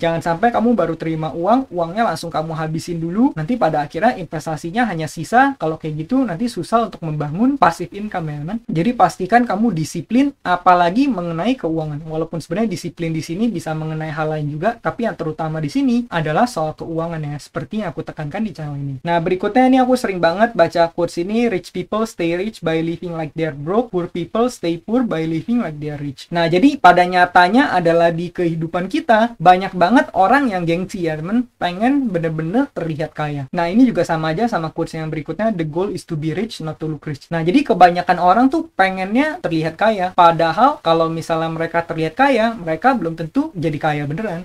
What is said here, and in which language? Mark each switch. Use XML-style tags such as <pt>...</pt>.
<id>Jangan sampai kamu baru terima uangnya langsung kamu habisin dulu, nanti pada akhirnya investasinya hanya sisa. Kalau kayak gitu nanti susah untuk membangun passive income, ya kan? Jadi pastikan kamu disiplin, apalagi mengenai keuangan. Walaupun sebenarnya disiplin di sini bisa mengenai hal lain juga, tapi yang terutama di sini adalah soal keuangan, ya, seperti yang aku tekankan di channel ini. Nah, berikutnya ini aku sering banget baca quotes ini,</id> <en>rich people stay rich by living like they're broke, poor people stay poor by living like they're rich.</en> <id>Nah, jadi pada nyatanya adalah di kehidupan kita banyak banget orang yang gengsi, ya temen, pengen bener-bener terlihat kaya. Nah, ini juga sama aja sama quotes yang berikutnya,</id> <en>the goal is to be rich, not to look rich.</en> <id>Nah, jadi kebanyakan orang tuh pengennya terlihat kaya, padahal kalau misalnya mereka terlihat kaya, mereka belum tentu jadi kaya beneran.</id>